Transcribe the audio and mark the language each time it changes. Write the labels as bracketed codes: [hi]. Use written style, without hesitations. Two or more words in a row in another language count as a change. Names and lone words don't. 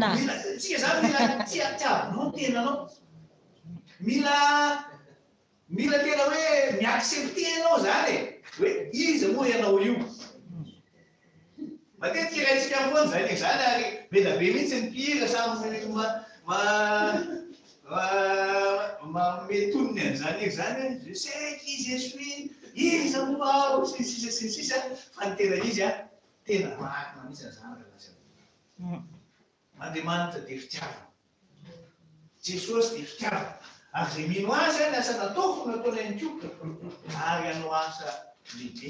[mg] Tsika zany mila tiavinao ny tenanao. Mila tena hoe miaccepte ianao zany hoe iza moa ianao io. Matetika raintsika foana zany zany ary be be mihitsy ny mpihira samy mametonony an'izany zany [fr] je sais qui je suis [mg] iza moa sisa fa ny tena izy tena marina mihitsy zany. Andriamanitra dia fitiavana. Jesosy dia fitiavana. Ary izay mino azy ny asa nataoko nataony ihany koa ary hanao asa lehibe.